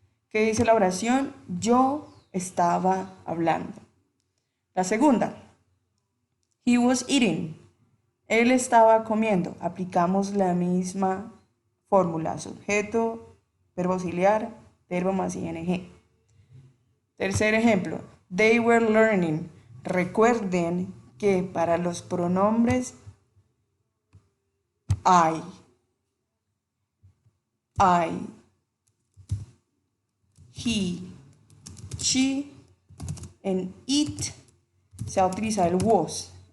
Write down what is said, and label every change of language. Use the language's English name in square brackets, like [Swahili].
[Spanish] ¿Qué dice la oración? Yo estaba hablando. La segunda. [English] He was eating. [Spanish] Él estaba comiendo. Aplicamos la misma fórmula. Sujeto, verbo auxiliar, verbo más ing. Tercer ejemplo. [English] They were learning. [Spanish] Recuerden que para los pronombres I, he, she, en it se va a utilizar el was.